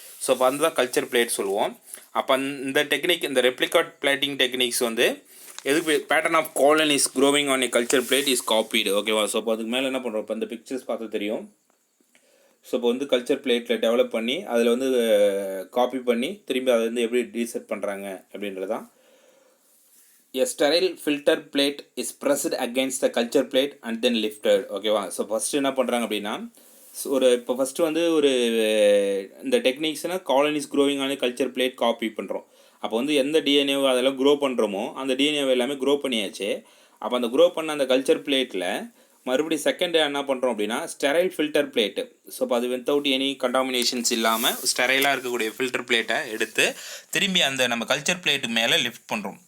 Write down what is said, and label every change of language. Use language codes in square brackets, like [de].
[ta] So அப்போ அதுதான் culture plate சொல்லுவோம். அப்போ இந்த டெக்னிக், இந்த ரெப்ளிகா பிளேட்டிங் டெக்னிக்ஸ் வந்து எதுக்கு [en] Pattern of colonies growing on a culture plate is காப்பீடு. [ta] ஓகேவா? ஸோ அப்போ அதுக்கு மேலே என்ன பண்ணுறோம், இப்போ இந்த பிக்சர்ஸ் பார்த்து தெரியும். ஸோ இப்போ வந்து கல்ச்சர் பிளேட்டில் டெவலப் பண்ணி அதில் வந்து காப்பி பண்ணி திரும்பி அதை வந்து எப்படி ரீசெட் பண்ணுறாங்க அப்படின்றது தான். [en] A sterile filter plate is pressed against the culture plate and then lifted. [ta] ஓகேவா? ஸோ ஃபஸ்ட்டு என்ன பண்ணுறாங்க அப்படின்னா இப்போ ஃபஸ்ட்டு வந்து இந்த டெக்னிக்ஸ்னால் காலனிஸ் க்ரோவிங் ஆன கல்ச்சர் பிளேட் காப்பி பண்ணுறோம். அப்போ வந்து எந்த டிஎன்ஏவை அதெல்லாம் க்ரோ பண்ணுறோமோ அந்த டிஎன்ஏவை எல்லாமே க்ரோ பண்ணியாச்சு. அப்போ அந்த க்ரோ பண்ண அந்த கல்ச்சர் பிளேட்டில் மறுபடி செகண்ட் என்ன பண்ணுறோம் அப்படின்னா ஸ்டெரைல் ஃபில்டர் பிளேட்டு. ஸோ இப்போ அது [en] without any contaminations [ta] இல்லாமல் ஸ்டெரைலாக இருக்கக்கூடிய ஃபில்டர் பிளேட்டை எடுத்து திரும்பி அந்த நம்ம கல்ச்சர் பிளேட்டு மேலே லிஃப்ட் பண்ணுறோம்.